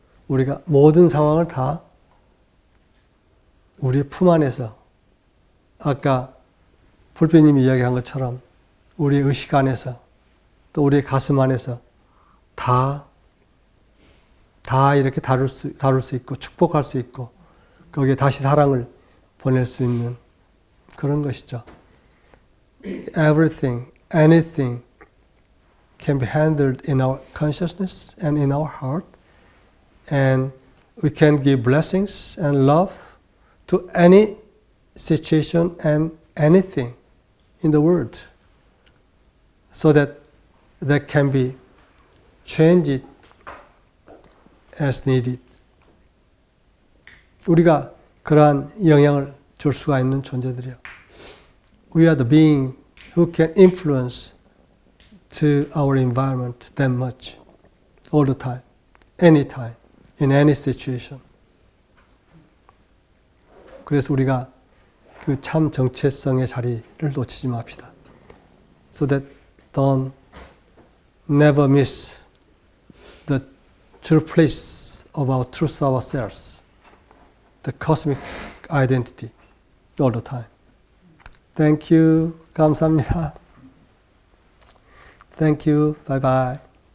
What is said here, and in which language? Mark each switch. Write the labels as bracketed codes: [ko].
[ko] 우리가 모든 상황을 다 우리의 품 안에서, 아까 불배님이 이야기한 것처럼 우리의 의식 안에서 또 우리의 가슴 안에서 다 이렇게 다룰 수 있고 축복할 수 있고 거기에 다시 사랑을 보낼 수 있는 그런 것이죠. [en] Everything, anything can be handled in our consciousness and in our heart, and we can give blessings and love to any situation and anything in the world, so that can be changed as needed. [ko] 우리가 그러한 영향을 줄 수가 있는 존재들이요. [en] We are the being who can influence to our environment that much, all the time, anytime, in any situation. [ko] 그래서 우리가 그 참 정체성의 자리를 놓치지 맙시다. [en] So that don't never miss the true place of our truth ourselves, the cosmic identity, all the time. Thank you. [ko] 감사합니다. [en] Thank you. Bye bye.